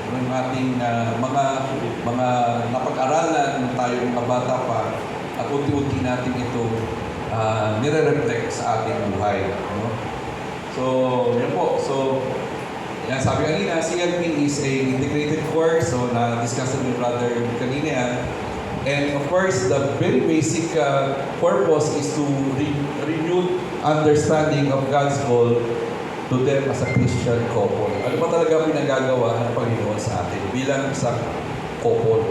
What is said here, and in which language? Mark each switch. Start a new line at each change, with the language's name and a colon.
Filipino: Yung ating mga napag-aralan nung tayo mga bata pa, at unti-unti natin ito nire-reflect sa ating buhay. No? So, yun po. So, yan, sabi kanina,
English: CLP is a integrated course.
Filipino: So, na-discuss ni Brother kanina yan.
English: And of course, the very basic purpose is to renew understanding of God's goal to them as a Christian couple.
Filipino: Ano ba talaga pinagagawa ng Panginoon sa atin bilang isang couple?